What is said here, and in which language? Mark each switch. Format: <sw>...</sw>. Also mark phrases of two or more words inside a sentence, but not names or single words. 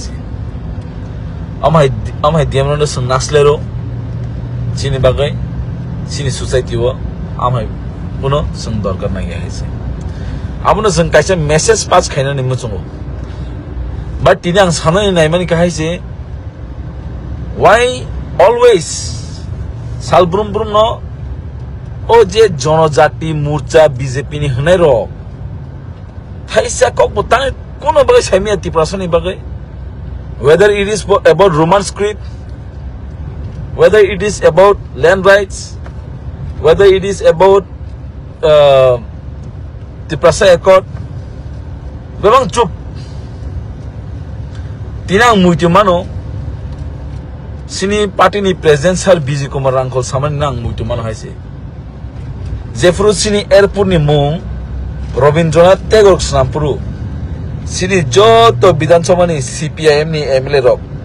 <trp>si am hai DM no sung naslero sini bagai sini society wo am hai puno sung dorkar nang ya hai si amuno sung kaisa</trp> <en>message pass</en> <trp>khaina ni muchungo but tinang sanai nai mani kahai si</trp> <en>why always</en> <trp>salbrum brum no O je Jonojati Murcha BJP ni hunai ro thaisa kok butang kono bagai samia tiprasoni bagai</trp> <en>whether it is about Roman script, whether it is about land rights, whether it is about</en> <trp>Tiprasa Accord bebang cup tinang muitu mano sini party ni presidential BJ Kumar Rangkol saman nang muitu mano haise Jeffrey sini airport ni mung Robindranath Tagore Snampuru sini joto Bidhan Sabha ni CPIM ni MLA rok</trp>